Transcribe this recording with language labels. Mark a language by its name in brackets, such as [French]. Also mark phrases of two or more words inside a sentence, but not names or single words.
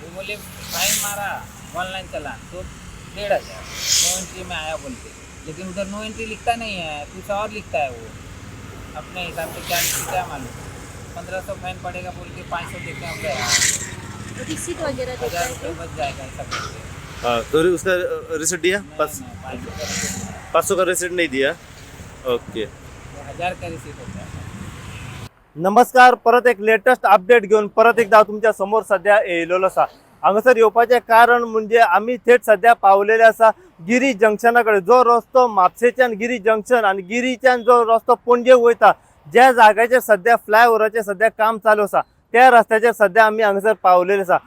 [Hindi] वो बोले फाइन मारा ऑनलाइन चलान तो 1500 [English] no entry [Hindi] में आया बोलते, लेकिन उधर [English] no entry [Hindi] लिखता नहीं है, कुछ और लिखता है वो अपने हिसाब से, क्या मालूम 1500 फाइन पड़ेगा बोल के 500 देते हैं अपने रिसीट वगैरह देता 1000 है रुपये बच जाएगा ऐसा बोलते। हाँ, तो उसका रिसिप्ट दिया? 500 का रिसिप्ट नहीं दिया? ओके. 1000 का रिसीट होता है। [Konkani] नमस्कार, परत एक [English] latest update [Konkani] घेऊन परत एकदा तुमच्या समोर सध्या येयलेलो असा. हांगासर येवपाचें कारण म्हणजे आमी थेट सध्या पावलेले आसा गिरी जंक्शनाकडे. जो रस्तो म्हापशेच्यान गिरी जंक्शन आणि गिरीच्यान जो रस्तो पणजे वयता, ज्या जाग्याचेर सध्या फ्लायओव्हराचें सध्या काम चालू आसा, त्या रस्त्याचेर सध्या आमी हांगासर पावलेले आसा.